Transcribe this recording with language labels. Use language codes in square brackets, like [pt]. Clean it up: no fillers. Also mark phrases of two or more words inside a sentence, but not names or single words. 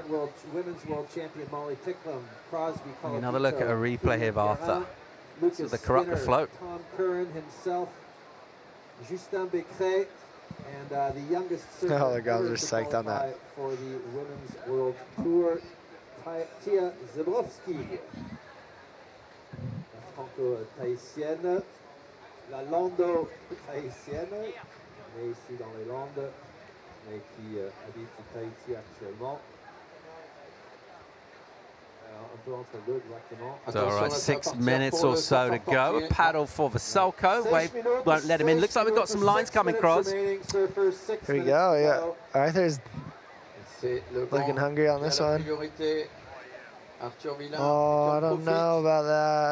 [en] Another look at a replay here of Arthur. This is the corrupt float. Tom Curran himself, Justin Becret, and the youngest oh, the guys are psyched on that. For the Women's World Tour, [fr] Tia Zebrowski, la franco-tahitienne, la lando-tahitienne, née ici dans les Landes, mais qui habite Tahiti actuellement. Un peu entre deux, exactement. [en] So, all right, 6 minutes or so to go. A paddle for Vaselko. Wave won't let him in. Looks like we've got some lines coming across. Here we go, yeah. Arthur's looking hungry on this one. Oh, I don't know about that.